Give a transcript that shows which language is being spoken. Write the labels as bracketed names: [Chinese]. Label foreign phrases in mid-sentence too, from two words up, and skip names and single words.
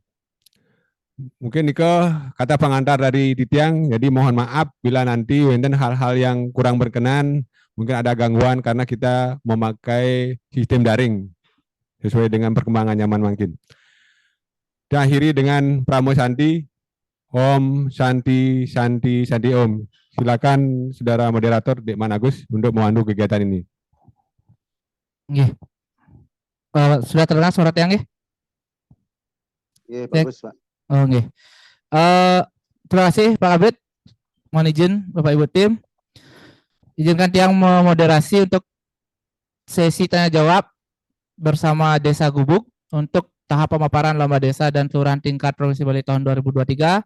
[Indonesian] Mungkin Niko kata pengantar dari Titiang, jadi mohon maaf bila nanti wenten hal-hal yang kurang berkenan, mungkin ada gangguan karena kita memakai sistem daring sesuai dengan perkembangan nyaman makin. Kita akhiri dengan Pramo Santi, [Sanskrit] Om Santi Santi Santi Om. [Indonesian] Silakan saudara moderator Dekman Agus untuk memandu kegiatan ini. Nggih. Sudah terdengar suara Tiang nggih? Iya, bagus, Pak. Oh, nggih. Terima kasih Pak Kabit. Mohon izin Bapak Ibu tim. Izinkan Tiang memoderasi untuk sesi tanya jawab bersama Desa Gubuk untuk tahap pemaparan Lomba Desa dan Kelurahan tingkat Provinsi Bali tahun 2023.